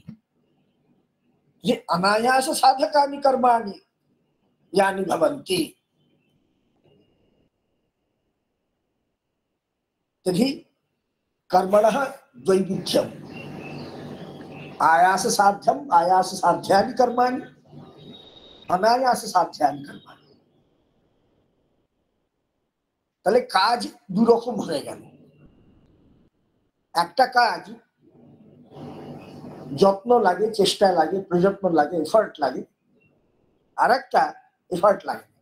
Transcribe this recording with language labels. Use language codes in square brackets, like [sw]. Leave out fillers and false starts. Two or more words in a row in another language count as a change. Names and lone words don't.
[sa] ये अनायास साधकानि कर्माणि यानि भवन्ति तर्हि कर्मणः द्वैविध्यम्, आयास साध्यम आयास साध्यानि कर्माणि, अनायास साध्यानि कर्माणि। [bn] তাহলে কাজ দুই রকম হয়ে গেল। একটা কাজ যত্ন লাগে, চেষ্টা লাগে, প্রযত্ন লাগে, এফর্ট লাগে, আর একটা এফর্ট লাগে।